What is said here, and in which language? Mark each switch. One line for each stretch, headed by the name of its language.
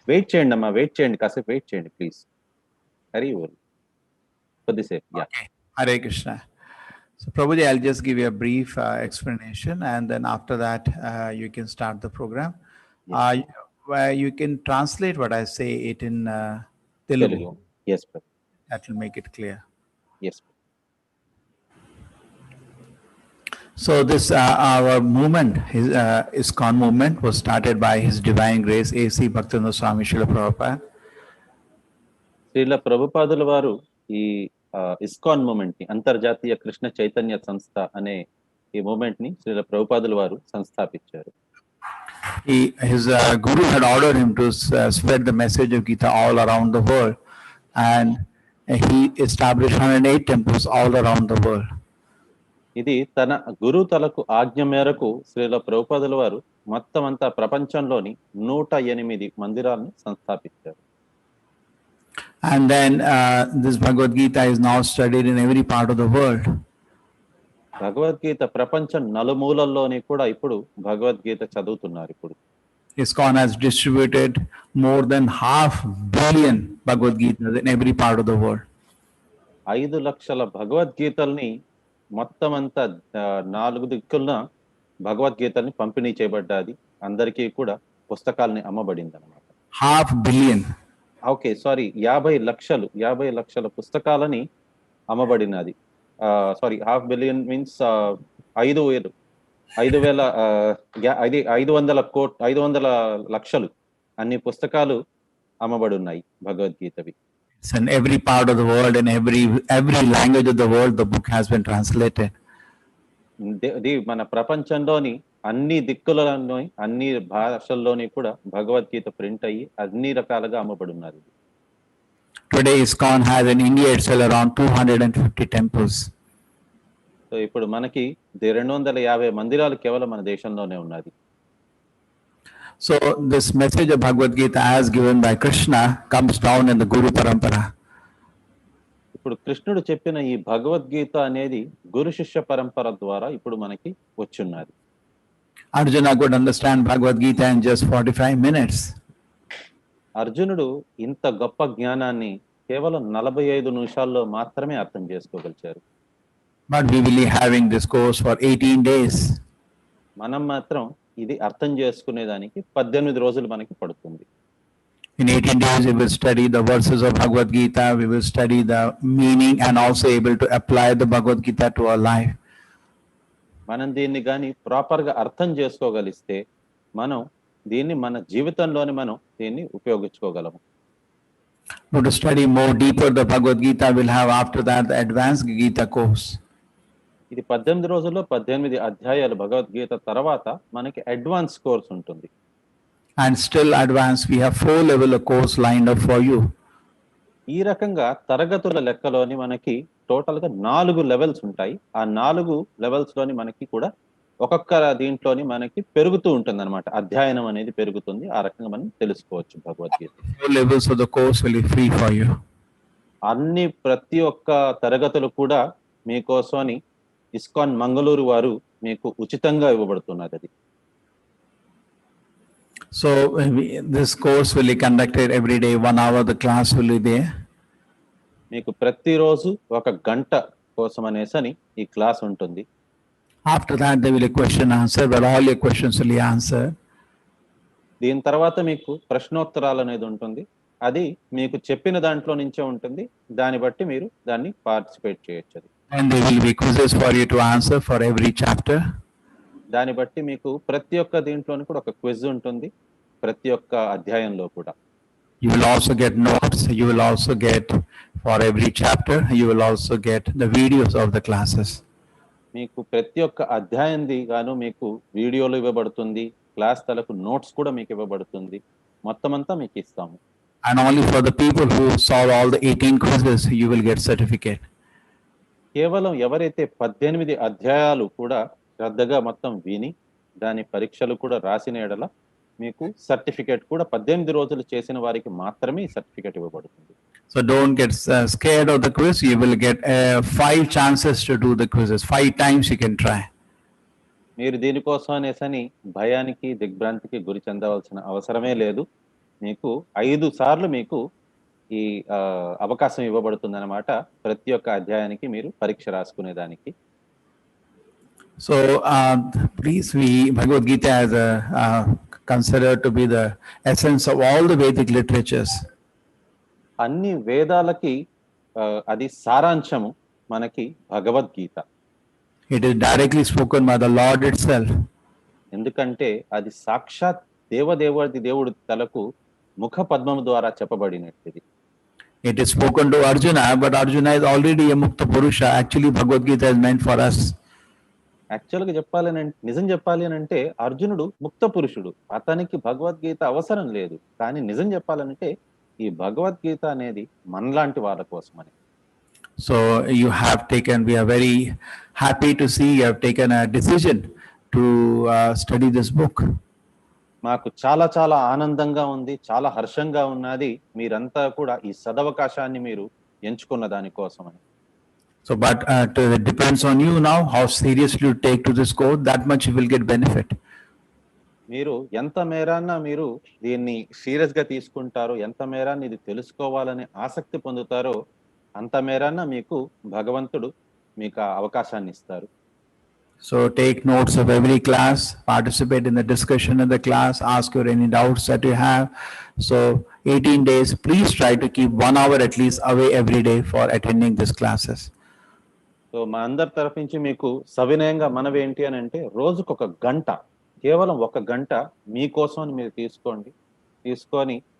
Telugu: Wait చేయండి అమ్మా, wait చేయండి, కాసేపు wait చేయండి please. Hari bol. కొద్దిసేపు. Yeah.
English: Okay. Hare Krishna. So Prabhuji, I'll just give you a brief explanation, and then after that, you can start the program. Where you can translate what I say it in Telugu. Yes, Prabhu. That will make it clear. Yes. So this our movement, ISKCON movement, was started by His Divine Grace A.C. Bhaktivinoda Swami Srila Prabhupada.
Telugu: Srila ప్రభుపాదుల వారు ఈ ISKCON moment ని, అంతర్జాతీయ కృష్ణ చైతన్య సంస్థ అనే ఈ moment ని శ్రీల ప్రభుపాదుల వారు సంస్థాపించారు.
English: His guru had ordered him to spread the message of Gita all around the world, and he established 108 temples all around the world.
Telugu: ఇది తన గురు తలకు ఆజ్ఞ మేరకు శ్రీల ప్రభుపాదుల వారు మొత్తం అంతా ప్రపంచంలోని 108 మందిరాలను సంస్థాపించారు.
English: And then this Bhagavad Gita is now studied in every part of the world.
Telugu: Bhagavad Gita ప్రపంచం నలుమూలల్లోని కూడా ఇప్పుడు భగవద్గీత చదువుతున్నారు. ఇప్పుడు
English: ISKCON has distributed more than 500 million Bhagavad Gita in every part of the world.
Telugu: 5 లక్షల భగవద్గీతల్ని మొత్తం అంతా 4 దిక్కుల భగవద్గీతల్ని పంపిణీ చేయబడ్డాది. అందరికీ కూడా పుస్తకాలని అమ్మబడింది అన్నమాట.
English: 500 million.
Telugu: ఓకే, సారీ, 50 లక్షల పుస్తకాలని అమ్మబడినది. సారీ,
English: 500 million
Telugu: మీన్స్ 500 లక్షలు అన్ని పుస్తకాలు అమ్మబడి ఉన్నాయి భగవద్గీతవి.
English: In every part of the world, in every language of the world, the book has been translated.
Telugu: ఇది మన ప్రపంచంలోని అన్ని దిక్కులలోని అన్ని భాషల్లోని కూడా భగవద్గీత ప్రింట్ అయ్యి అన్ని రకాలుగా అమ్మబడి ఉన్నది.
English: Today ISKCON has in India itself around 250 temples.
Telugu: So ఇప్పుడు మనకి 250 మందిరాలు కేవలం మన దేశంలోనే ఉన్నది.
English: So this message of Bhagavad Gita as given by Krishna comes down in the Guru Parampara.
Telugu: ఇప్పుడు కృష్ణుడు చెప్పిన ఈ భగవద్గీత అనేది గురు శిష్య పరంపర ద్వారా ఇప్పుడు మనకి వచ్చున్నది.
English: Arjuna could understand Bhagavad Gita in just 45 minutes.
Telugu: అర్జునుడు ఇంత గొప్ప జ్ఞానాన్ని కేవలం 45 నిమిషాల్లో మాత్రమే అర్థం చేసుకోగలిచారు.
English: But we will be having this course for 18 days.
Telugu: మనం మాత్రం ఇది అర్థం చేసుకునేదానికి 18 రోజులు మనకి పడుతుంది.
English: In 18 days we will study the verses of Bhagavad Gita, we will study the meaning and also able to apply the Bhagavad Gita to our life.
Telugu: మనం దీన్ని గాని ప్రాపర్ గా అర్థం చేసుకోగలిస్తే మనం దీన్ని మన జీవితంలోని మనం దీన్ని ఉపయోగించుకోగలము.
English: But to study more deeper the Bhagavad Gita, we'll have after that the advanced Gita course.
Telugu: ఇది 18 రోజుల్లో 18 అధ్యాయాలు భగవద్గీత తర్వాత మనకి అడ్వాన్స్ కోర్స్ ఉంటుంది.
English: And still advanced, we have 4 level of course lined up for you.
Telugu: ఈ రకంగా తరగతుల లెక్కలోని మనకి టోటల్ గా 4 లెవెల్స్ ఉంటాయి. ఆ 4 లెవెల్స్ లోని మనకి కూడా ఒక్కొక్క దీంట్లోని మనకి పెరుగుతూ ఉంటుంది అన్నమాట. అధ్యయనం అనేది పెరుగుతుంది. ఆ రకంగా మనం తెలుసుకోవచ్చు Bhagavad Gita.
English: 4 levels of the course will be free for you.
Telugu: అన్ని ప్రతి ఒక్క తరగతులు కూడా మీకోసమని ఇస్కాన్ మంగళూరు వారు మీకు ఉచితంగా ఇవ్వబడుతున్నది. అది
English: So this course will be conducted every day, 1 hour the class will be there.
Telugu: మీకు ప్రతిరోజు 1 గంట కోసం అనేసని ఈ క్లాస్ ఉంటుంది.
English: After that there will be a question answer where all your questions will be answered.
Telugu: దీని తర్వాత మీకు ప్రశ్నోత్తరాలు అనేది ఉంటుంది. అది మీకు చెప్పిన దాంట్లో నుంచే ఉంటుంది. దాన్ని బట్టి మీరు దాన్ని పార్టిసిపేట్ చేయొచ్చు.
English: And there will be quizzes for you to answer for every chapter.
Telugu: దాన్ని బట్టి మీకు ప్రతి ఒక్క దీంట్లోని కూడా ఒక క్విజ్ ఉంటుంది. ప్రతి ఒక్క అధ్యాయంలో కూడా
English: You will also get notes. You will also get for every chapter. You will also get the videos of the classes.
Telugu: మీకు ప్రతి ఒక్క అధ్యాయంది గాను మీకు వీడియోలు ఇవ్వబడుతుంది. క్లాస్ తలకు నోట్స్ కూడా మీకు ఇవ్వబడుతుంది. మొత్తం అంతా మీకు ఇస్తాము.
English: And only for the people who solve all the 18 quizzes, you will get certificate.
Telugu: కేవలం ఎవరైతే 18 అధ్యాయాలు కూడా శ్రద్ధగా మొత్తం విని దాని పరీక్షలు కూడా రాసిన ఎడల మీకు సర్టిఫికేట్ కూడా 18 రోజులు చేసిన వారికి మాత్రమే సర్టిఫికేట్ ఇవ్వబడుతుంది.
English: So don't get scared of the quiz. You will get 5 chances to do the quizzes. 5 times you can try.
Telugu: మీరు దీనికోసం అనేసని భయానికి దిగ్భ్రాంతికి గురి చెందవలసిన అవసరమే లేదు. మీకు 5 సార్లు మీకు ఈ అవకాశం ఇవ్వబడుతుంది అన్నమాట. ప్రతి ఒక్క అధ్యాయానికి మీరు పరీక్ష రాసుకునేదానికి.
English: So please, Bhagavad Gita as considered to be the essence of all the Vedic literatures.
Telugu: అన్ని వేదాలకి అది సారాంశము మనకి Bhagavad Gita.
English: It is directly spoken by the Lord itself.
Telugu: ఎందుకంటే అది సాక్షాత్ దేవుడి తలకు ముఖ పద్మము ద్వారా చెప్పబడినట్టిది.
English: It is spoken to Arjuna, but Arjuna is already a Mukta Purusha. Actually, Bhagavad Gita is meant for us.
Telugu: యాక్చువల్గా నిజం చెప్పాలి అని అంటే అర్జునుడు ముక్త పురుషుడు. అతనికి భగవద్గీత అవసరం లేదు. కానీ నిజం చెప్పాలంటే ఈ భగవద్గీత అనేది మనలాంటి వాళ్ళ కోసమని.
English: So we are very happy to see you have taken a decision to study this book.
Telugu: మాకు చాలా చాలా ఆనందంగా ఉంది, చాలా హర్షంగా ఉన్నది. మీరంతా కూడా ఈ సదవకాశాన్ని మీరు ఎంచుకున్న దానికోసమని.
English: So but it depends on you now how seriously you take to this course, that much you will get benefit.
Telugu: మీరు ఎంత మేరాన్న మీరు దీన్ని సీరియస్ గా తీసుకుంటారో, ఎంత మేరాన్ని ఇది తెలుసుకోవాలని ఆసక్తి పొందుతారో అంత మేరాన్న మీకు భగవంతుడు మీకు అవకాశాన్ని ఇస్తారు.
English: So take notes of every class, participate in the discussion of the class, ask your any doubts that you have. So 18 days, please try to keep 1 hour at least away every day for attending these classes.
Telugu: So మా అందరి తరఫు నుంచి మీకు సవినయంగా మనవి ఏంటి అని అంటే రోజుకు 1 గంట, కేవలం 1 గంట మీకోసం మీరు తీసుకొని